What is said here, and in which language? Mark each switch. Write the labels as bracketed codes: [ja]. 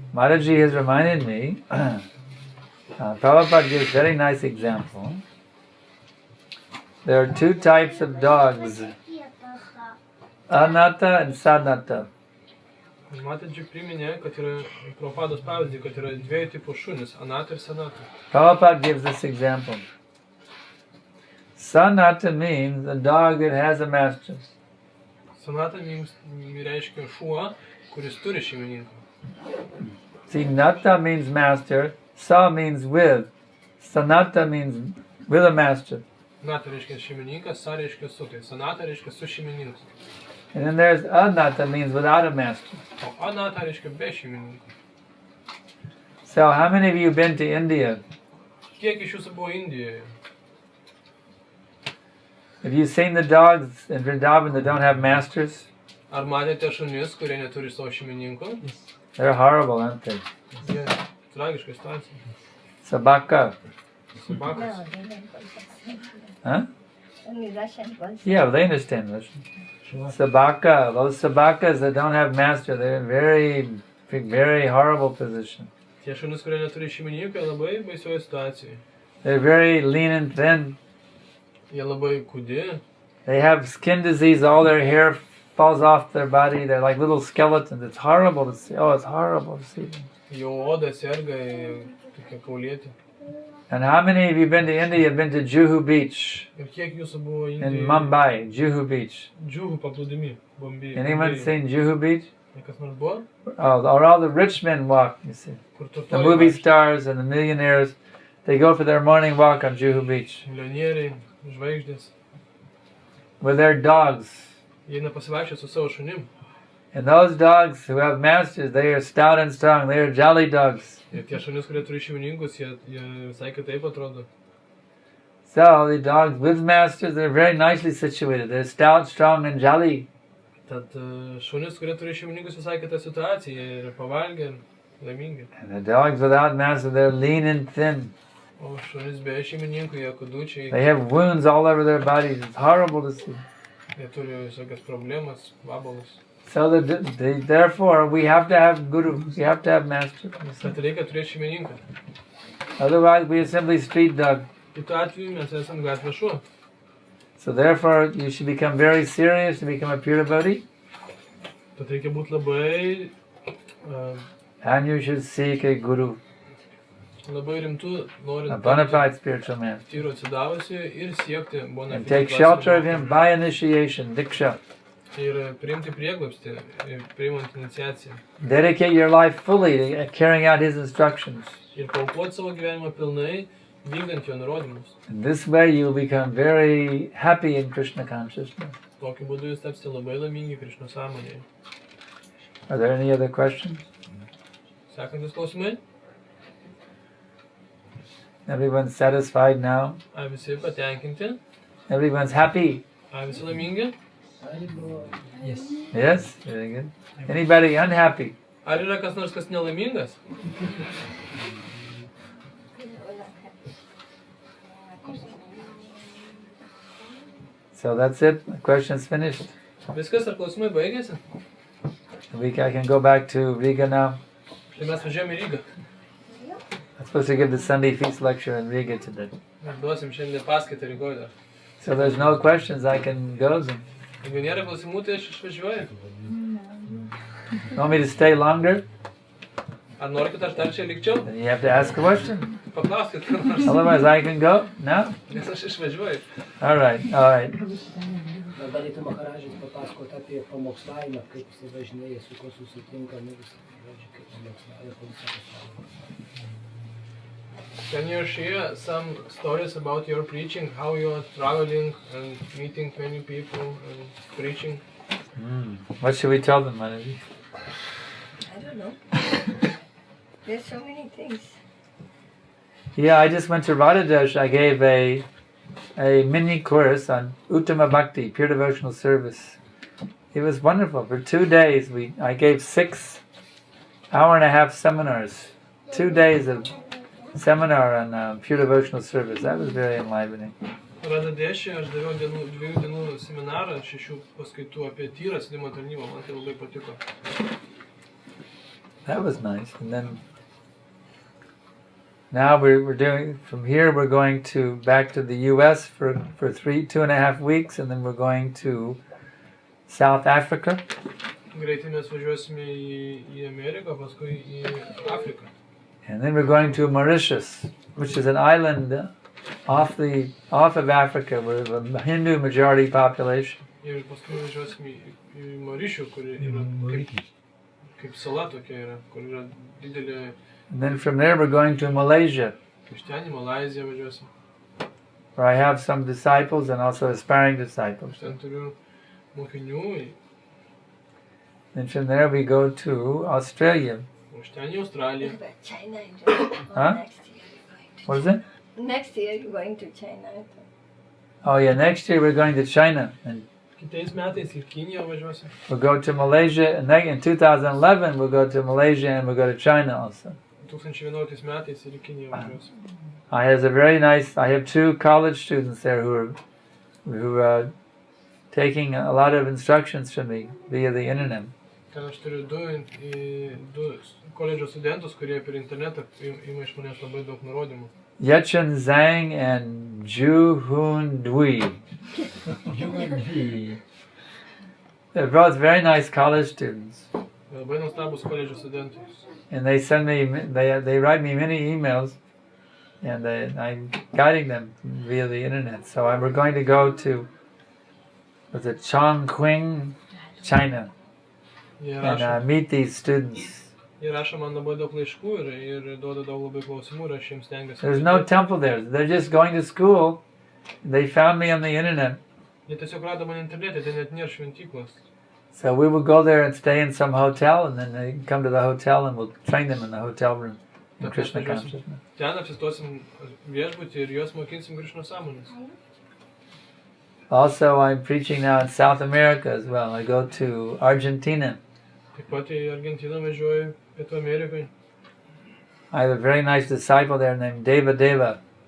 [en] Maharaji has reminded me, Prabhupada gives a very nice example. There are two types of dogs, anatta and sanatta. [lt] Matadži priminė, kad yra Prabhupados pavyzdį, kad yra dviejų tipų šunys, anata ir sanata. [en] Prabhupada gives this example. Sanatta means a dog that has a master. [lt] Sanata reiškia šuo, kuris turi šeimininką. [en] See, natta means master, sa means with. Sanatta means with a master. [lt] Nata reiškia šeimininkas, sa reiškia su. Tai sanata reiškia su šeimininkas. [en] And then there's anatta means without a master. [lt] O anata reiškia be šeimininko. [en] So how many of you have been to India? [lt] Kiek iš jūsų buvo Indijoje? [en] Have you seen the dogs in Vrindavan that don't have masters? [lt] Ar matėte šunis, kurie neturi savo šeimininko? [en] They're horrible, aren't they? [lt] Jie tragiška situacija. [ru] Sabaka. [lt] Subakas. Huh? [en] Only Russian was. Yeah, they understand Russian. Sabaka. Those sabakas that don't have master, they're in very horrible position. [lt] Tie šunis, kurie neturi šeimininko, jie labai baisioje situacijoje. [en] They're very lean and thin. [lt] Jie labai kūdi. [en] They have skin disease, all their hair falls off their body. They're like little skeletons. It's horrible to see. Oh, it's horrible to see them. [lt] Jų oda serga, tokia kaulėti. [en] And how many of you been to India, have been to Juhu Beach [lt] Ir kiek jūsų buvo [en] in [lt] Indijoje? [en] Mumbai, Juhu Beach? [lt] Džiūhų paplūdimi. [en] Anyone seen Juhu Beach? [lt] Kas nors buvo? [en] Oh, or all the rich men walk, you see. [lt] Kur [en] The [lt] turtuoliai [en] movie [lt] vaikšto. [en] stars and the millionaires, they go for their morning walk on Juhu Beach [lt] Milijonieriai, žvaigždės. [en] with their dogs. [lt] Jie nepasivaikščia su savo šunim. [en] And those dogs who have masters, they are stout and strong. They are jolly dogs. [lt] Ir tie šunys, kurie turi šeimininkus, jie visai kitaip atrodo. [en] So the dogs with masters, they're very nicely situated. They're stout, strong, and jolly. [lt] Tad šunys, kurie turi šeimininkus, visai kita situacija, jie yra pavalgę ir laimingi. [en] And the dogs without master, they're lean and thin. [lt] O šunys be šeimininkų, jie kudučiai, [en] They have wounds all over their bodies. It's horrible to see. [lt] jie turi visokias problemas, vabalus. [en] So therefore, we have to have guru. We have to have master. [lt] Tad reikia turėti šeimininką. [en] Otherwise, we are simply street dog. [lt] Kitu atveju mes esam gatvės šuo. [en] So therefore, you should become very serious to become a pure devotee. [lt] Tad reikia būti labai, [en] And you should seek a guru, [lt] labai rimtų, [en] a [lt] norint [en] bona fide spiritual man. [lt] tyro atsidavusi ir siekti bona [en] And take shelter of him by initiation, diksha. [lt] ir priimti prieglobstį, priimant iniciaciją. [en] Dedicate your life fully to carrying out his instructions. [lt] Ir paaukoti savo gyvenimą pilnai, vykdant jo nurodymus. [en] In this way, you will become very happy in Krishna consciousness. [lt] Tokiu būdu jūs tapsite labai laimingi Krišnos sąmonėje. [en] Are there any other questions? [lt] Sekantis klausimai? [en] Everyone's satisfied now? [lt] Ar visi patenkinti? [en] Everyone's happy? [lt] Ar visi laimingi? [en] Yes. Yes? Very good. Anybody unhappy? [lt] Ar yra kas nors, kas nelaimingas? [en] So that's it. The question's finished. [lt] Viskas, ar klausimai baigėsi? [en] I can go back to Riga now. [lt] Tai mes važiuojame į Rygą. [en] I'm supposed to give the Sunday feast lecture in Riga today. [lt] Mes duosim šiandien paskaitą Rygoje dar. [en] So there's no questions. I can go. You [lt] Jeigu nėra klausimų, tai aš išvažiuoju. [en] want me to stay longer? [lt] Ar norite, aš dar čia likčiau? [en] Then you have to ask a question. [lt] Paklauskit, ką nors. [en] Otherwise, I can go. No? [lt] Nes aš išvažiuoju. [en] All right. All right. [lt] Gal galėtų Maharažas papasakoti apie pamokslavimą, kaip jis važinėja, su kuo susitinka, žodžiu, kaip pamokslauja po visą pasaulį. [en] Can you share some stories about your preaching, how you are traveling and meeting many people and preaching? What should we tell them, Manaji? I don't know. There's so many things. Yeah, I just went to Radhadesh. I gave a mini course on Uttama Bhakti, pure devotional service. It was wonderful. For 2 days, I gave 6 hour-and-a-half seminars. 2 days of seminar on pure devotional service. That was very enlivening. [lt] Radadešė aš daviau 2 dienų seminarą, 6 paskaitų apie tyrą atsidimo tarnybą, man tai labai patiko. [en] That was nice. And then now we're doing, from here we're going to back to the US for 2.5 weeks, and then we're going to South Africa. [lt] Greitai mes važiuosime į Ameriką, paskui į Afriką. [en] And then we're going to Mauritius, which is an island off of Africa with a Hindu majority population. [lt] Ir paskui važiuosime į Maurišių, kuri yra kaip sala tokia yra, kur yra didelė. [en] And then from there we're going to Malaysia, [lt] Iš ten į Malaiziją važiuosime. [en] where I have some disciples and also aspiring disciples. [lt] Aš ten turiu mokinių. [en] And from there we go to Australia. [lt] Iš ten į Australiją. [en] China in Huh? next year you're going to. What is it? Next year you're going to China. Oh yeah, next year we're going to China. And [lt] Kitais metais į Kiniją važiuosime. [en] we'll go to Malaysia, and then in 2011 we'll go to Malaysia and we'll go to China also. [lt] 2011 metais ir į Kiniją važiuosime. [en] I have 2 college students there who are taking a lot of instructions from me via the internet. [lt] Ten aš turiu 2 koledžo studentus, kurie per internetą ima iš manęs labai daug nurodymų. [en] Yechun Zhang and Ju Hun Dui. They're both very nice college students. [lt] Labai nuostabus koledžo studentai. [en] And they send me, they write me many emails, and I'm guiding them via the internet. So we're going to go to Chongqing, China, and meet these students. [lt] Jie rašo man labai daug laiškų ir duoda daug labai klausimų ir aš jiems stengiuosi. [en] There's no temple there. They're just going to school. They found me on the internet. [lt] Jie tiesiog rado mane internete, ten net nėra šventyklos. [en] So we will go there and stay in some hotel, and then they come to the hotel and we'll train them in the hotel room in Krishna consciousness. [lt] Ten apsistosim viešbutį ir juos mokinsim Krišnos sąmonės. [en] Also, I'm preaching now in South America as well. I go to Argentina. [lt] Taip pat į Argentiną važiuoju, Pietų Amerikai. [en] I have a very nice disciple there named Deva.